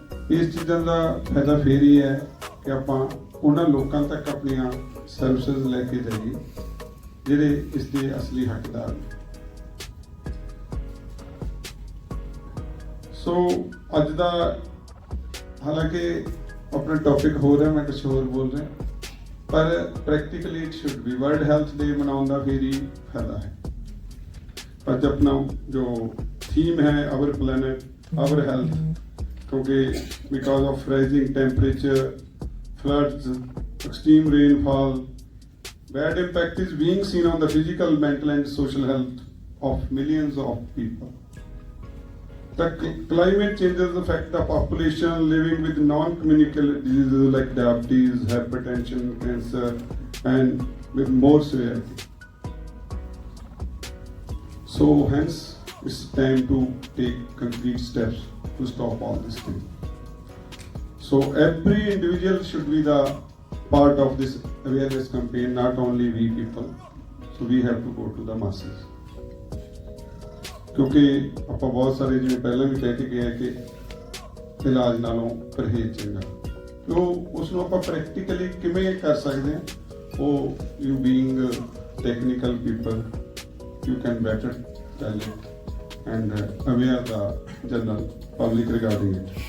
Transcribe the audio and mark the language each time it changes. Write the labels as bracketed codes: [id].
[pa] ਇਸ ਚੀਜ਼ਾਂ ਦਾ ਫਾਇਦਾ ਫਿਰ ਹੀ ਹੈ ਕਿ ਆਪਾਂ ਉਹਨਾਂ ਲੋਕਾਂ ਤੱਕ ਆਪਣੀਆਂ ਸਰਵਿਸਿਜ਼ ਲੈ ਕੇ ਜਾਈਏ ਜਿਹੜੇ ਇਸ ਦੇ ਅਸਲੀ ਹੱਕਦਾਰ ਨੇ। ਸੋ ਅੱਜ ਦਾ ਹਾਲਾਂਕਿ ਆਪਣਾ ਟੌਪਿਕ ਹੋ ਰਿਹਾ, ਮੈਂ ਕੁਛ ਹੋਰ ਬੋਲ ਰਿਹਾ, ਪਰ practically [en] it should be world health day [pa] ਮਨਾਉਣ ਦਾ ਫਿਰ ਹੀ ਫਾਇਦਾ ਹੈ। ਅੱਜ ਆਪਣਾ ਜੋ ਥੀਮ ਹੈ [en] our planet our health, [pa] ਕਿਉਂਕਿ [en] Because of rising temperature, floods, extreme rainfall, bad impact is being seen on the physical, mental and social health of millions of people. The climate changes affect the population living with non-communicable diseases like diabetes, hypertension, cancer, and with more severity. So hence, it's time to take concrete steps to stop all this thing. So every individual should be the part of this awareness campaign, not only we people. So we have to go to the masses. [pa] ਕਿਉਂਕਿ ਆਪਾਂ ਬਹੁਤ ਸਾਰੇ ਜਿਵੇਂ ਪਹਿਲਾਂ ਵੀ ਕਹਿ ਕੇ ਗਏ ਕਿ ਇਲਾਜ ਨਾਲੋਂ ਪਰਹੇਜ਼ ਚੰਗਾ। ਉਹ ਉਸ ਨੂੰ ਆਪਾਂ ਪ੍ਰੈਕਟੀਕਲੀ ਕਿਵੇਂ ਕਰ ਸਕਦੇ ਹਾਂ, ਉਹ [en] You being technical people you can better tell it and aware the general public regarding it.